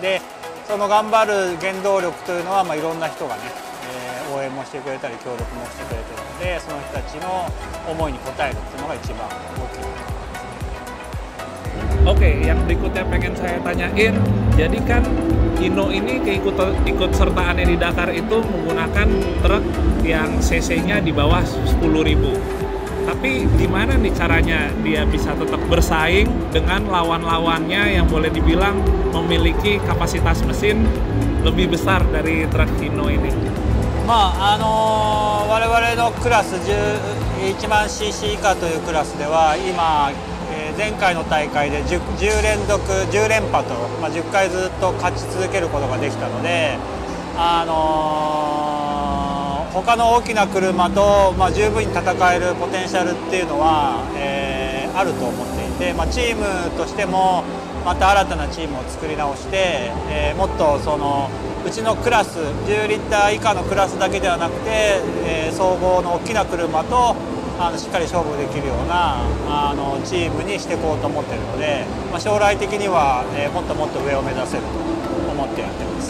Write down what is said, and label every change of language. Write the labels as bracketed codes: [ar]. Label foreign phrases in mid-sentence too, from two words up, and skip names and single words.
[ja] でその頑張る原動力というのは、いろんな人がね、応援もしてくれたり協力もしてくれているので、その人たちの思いに応えるっていうのが一番大きい。 [id] Oke, yang berikutnya pengen saya tanyain, jadi kan Hino ini ikut sertaannya di Dakar itu menggunakan truk yang cc-nya di bawah 10.000. Tapi gimana nih caranya dia bisa tetap bersaing dengan lawan-lawannya yang boleh dibilang memiliki kapasitas mesin lebih besar dari truk Hino ini? [ja] 我々のクラス1万 cc 以下というクラスでは今前回の大会で 10連覇と、10回ずっと勝ち続けることができたので、他の大きな車と、十分に戦えるポテンシャルっていうのは、あると思っていて、チームとしてもまた新たなチームを作り直して、もっとうちのクラス10リッター以下のクラスだけではなくて、総合の大きな車としっかり勝負できるようなチームにしていこうと思っているので、将来的には、もっともっと上を目指せると思ってやってます。